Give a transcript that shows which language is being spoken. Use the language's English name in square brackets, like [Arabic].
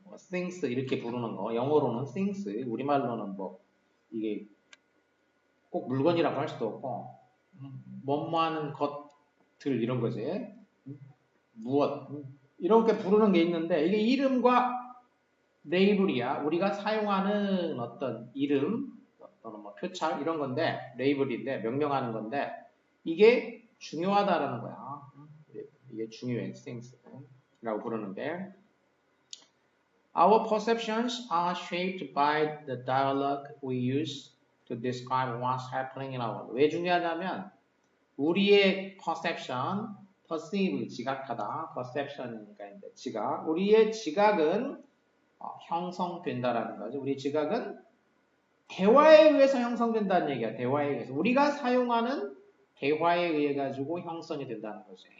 [Korean] things 이렇게 부르는 거. 영어로는 things, 우리말로는 뭐 이게 꼭 물건이라고 할 수도 없고 뭐뭐하는 것들 이런 거지. 무엇 이렇게 부르는 게 있는데 이게 이름과 레이블이야. 우리가 사용하는 어떤 이름 또는 뭐 표창 이런 건데 레이블인데 명명하는 건데 이게 중요하다라는 거야. 이게 중요해. things라고 부르는데 [English] Our perceptions are shaped by the dialogue we use to describe what's happening in our world. [Korean] 왜 중요하냐면 우리의 perception, perceive, 지각하다, perception이니까 이제 지각. 우리의 지각은 형성된다라는 거죠. 우리 지각은 대화에 의해서 형성된다는 얘기야. 대화에 의해서. 우리가 사용하는 대화에 의해 가지고 형성이 된다는 거지.